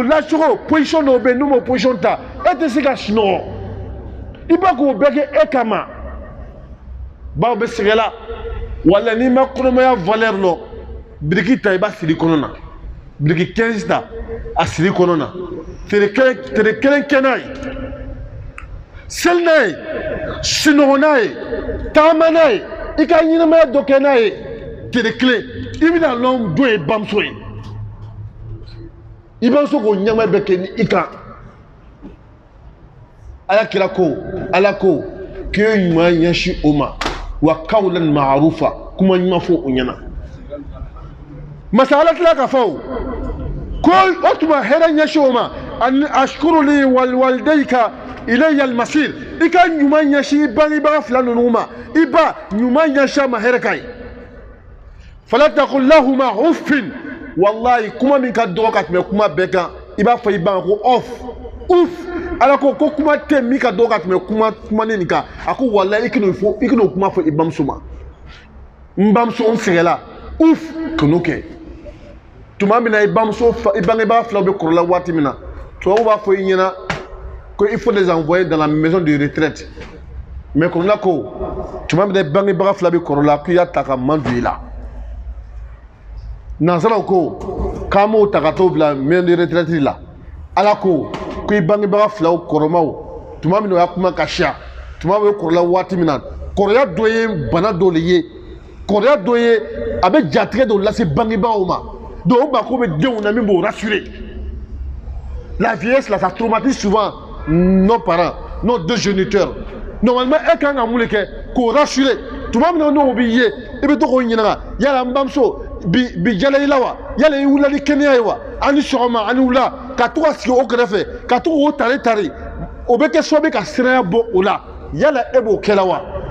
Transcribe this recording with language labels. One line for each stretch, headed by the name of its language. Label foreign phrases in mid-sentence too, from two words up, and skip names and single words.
Bambara: lacogo position dɔw bɛ yen n'u m'o position ta e tɛ se ka sunɔgɔ i ba k'o bɛɛ kɛ e kama baw bɛ sɛgɛn la wala n'i ma kɔnɔmaya valeur lɔ biriki ta i b'a siri kɔnɔ na biriki 15 ta a siri kɔnɔ na tere kelen kɛ n'a ye seli n'a ye sunɔgɔ n'a ye taama n'a ye i ka ɲɛnamaya dɔ kɛ n'a ye tere kelen i bɛna lɔn don ye bamuso ye i bamuso k'o ɲɛnamaya bɛɛ kɛ ni i kan ala ko k'i ye ɲuman ɲɛsin o ma
Arabic: وقولا معروفا
Bambara: kuma ɲuman fɔ o ɲɛna masa ala tila ka fɔ ko o tuma hɛrɛ ɲɛsin o ma ani
Arabic: اشكر لي والديك إلي المصير
Bambara: i ka ɲuman ɲɛsin i bangebaga 2 ninnu ma i ba ɲuman ɲɛsin a ma hɛrɛ ka ye
Arabic: فلا تقل لهما أف والله
Bambara: kuma min ka dɔgɔ ka tɛmɛ kuma bɛɛ kan i b'a fɔ i ba ko uff ala ko kuma tɛ min ka dɔgɔ ka tɛmɛ kuma nin kan a ko wallahi i kan'o kuma fɔ i bamuso ma n bamuso n sɛgɛnla uff kan'o kɛ tuma min na i bangebaga 2 bɛ kɔrɔla waati min na tubabu b'a fɔ i ɲɛna ko
French: il faut les envoyer dans la maison de retraite mais
Bambara: kɔrɔla ko tuma min na i bangebaga 2 bɛ kɔrɔla k'i y'a ta ka man don i la nansaraw ko k'an m'o ta ka t'o bila
French: maison de retraite
Bambara: la ala ko i bangebaga 2 kɔrɔmaw tuma min na o y'a kuma ka siya tuma bɛ kɔrɔla waati min na kɔrɔya dɔ ye bana dɔ de ye kɔrɔya dɔ ye a bɛ jatigɛ dɔ lase bangebagaw ma donc o mako bɛ denw na min b'o rassurer
French: la vieillesse là ça traumatise souvent nos parents nos 2 géniteurs normalement
Bambara: e kan ka mun de kɛ k'o rassurer tuma min na n'o b'i ye i bɛ to k'o ɲininka yala n bamuso bi jala i la wa yala i wulila ni kɛnɛya ye wa ani sɔgɔma ani wula ka to ka sigi o kɛrɛfɛ ka to k'o tari o bɛ kɛ sababu ka siranya bɔ o la yala e b'o kɛla wa